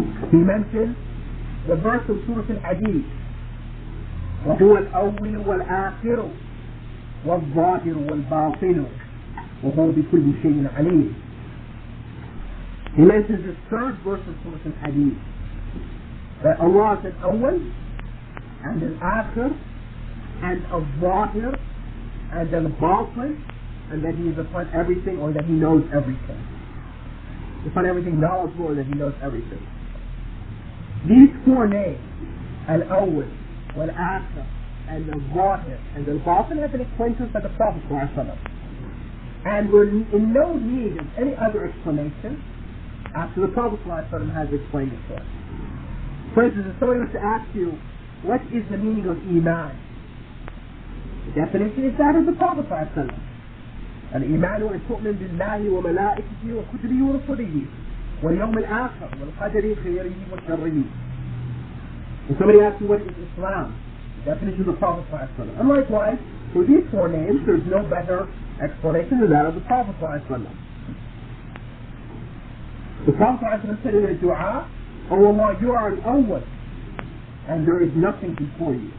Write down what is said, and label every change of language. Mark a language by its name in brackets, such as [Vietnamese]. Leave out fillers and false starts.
[English] He mentions the verse of Surah Al-Hadid, [Arabic] وهو الأول والآخر والظاهر والباطن وهو بكل شيء عليم. [English] He mentions the third verse of Surah Al-Hadid, that Allah is al-Awwal and al-Akhir and al-Zahir and al-Batin and that he is upon everything, or that he knows everything. Upon everything knowledgeable, or that he knows everything. These four names, Al-Awwal, Wal-Akhir, and Al-Zahir, and Al-Batin, have been explained to us by the Prophet ﷺ. And we're in no need of any other explanation after the Prophet ﷺ has explained it to us. For instance, if somebody was to ask you, what is the meaning of Iman? The definition is that of the Prophet ﷺ. [Arabic] الإيمان أن تؤمن بالله وملائكته وكتبه ورسله واليوم الآخر والقدر خيره وشره. [English] When somebody asks you what is Islam, the definition of the Prophet ﷺ. And likewise, for these four names, there's no better explanation than that of the Prophet ﷺ. The Prophet ﷺ said in a dua, "Oh Allah, you are an awwal, and there is nothing before you."